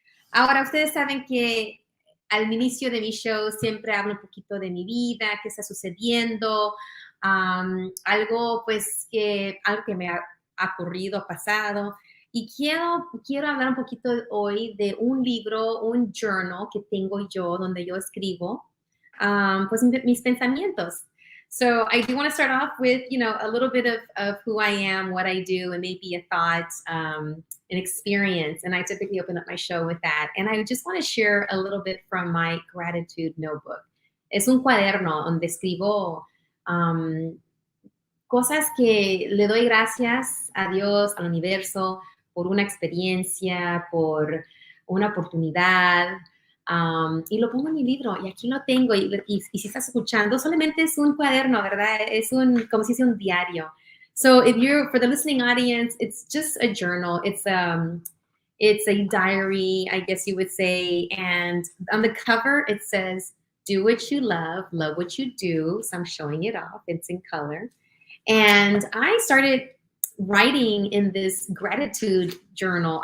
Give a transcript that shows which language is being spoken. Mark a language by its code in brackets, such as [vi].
[es] Ahora, ustedes saben que al inicio de mi show siempre hablo un poquito de mi vida, qué está sucediendo, algo que me ha ocurrido, pasado. Y quiero hablar un poquito hoy de un libro, un journal que tengo yo, donde yo escribo, mis pensamientos. [en] So I do want to start off with, a little bit of who I am, what I do, and maybe a thought, an experience. And I typically open up my show with that. And I just want to share a little bit from my gratitude notebook. [es] Es un cuaderno donde escribo cosas que le doy gracias a Dios, al universo, por una experiencia, por una oportunidad, y lo pongo en mi libro, y aquí lo tengo, y si estás escuchando, solamente es un cuaderno, ¿verdad? Es como si fuese un diario. [en] So for the listening audience, it's just a journal. It's a diary, I guess you would say, and on the cover, it says, do what you love what you do. So I'm showing it off. It's in color. And I started writing in this gratitude journal.